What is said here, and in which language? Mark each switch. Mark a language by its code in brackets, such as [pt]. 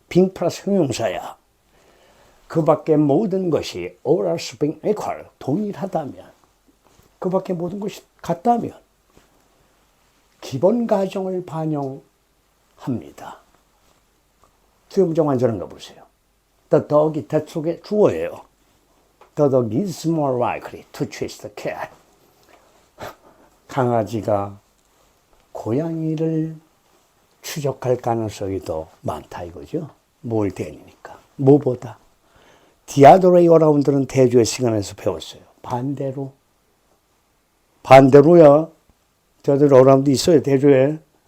[ko] being 플러스 형용사야. 그 밖에 모든 것이 [en] all else being equal. [ko] 동일하다면. 그 밖에 모든 것이 같다면. 기본 가정을 반영합니다. 주어문장 완전한 거 보세요. [en] The dog [ko] 이 대 속에 주어예요. [en] The dog is more likely to chase the cat. [ko] 강아지가 고양이를 추적할 가능성이 더 많다 이거죠. 뭘 대니까. 뭐보다. 디아도레이 어라운드는 대조의 시간에서 배웠어요. 반대로. 반대로야. 저들 어라운드 있어요. 대조에.